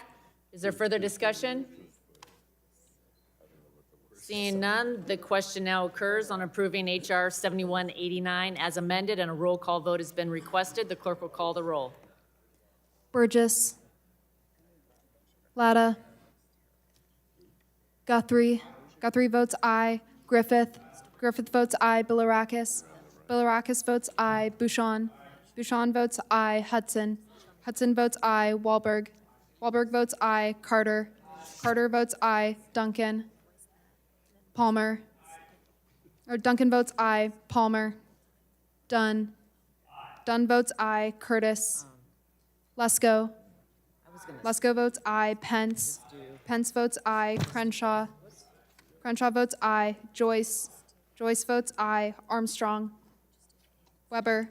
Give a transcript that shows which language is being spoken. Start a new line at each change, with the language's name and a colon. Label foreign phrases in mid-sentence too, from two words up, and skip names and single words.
English: Is there further discussion? Seeing none, the question now occurs on approving H.R. 7189 as amended, and a roll call vote has been requested. The clerk will call the roll. Burgess. Latta. Guthrie. Guthrie votes aye. Griffith. Griffith votes aye. Bilirakis. Bilirakis votes aye. Bouchon. Bouchon votes aye. Hudson. Hudson votes aye. Wahlberg. Wahlberg votes aye. Carter. Carter votes aye. Duncan. Palmer. Or Duncan votes aye. Palmer. Dunn. Dunn votes aye. Curtis. Lesko. Lesko votes aye. Pence. Pence votes aye. Crenshaw. Crenshaw votes aye. Joyce. Joyce votes aye. Armstrong. Weber.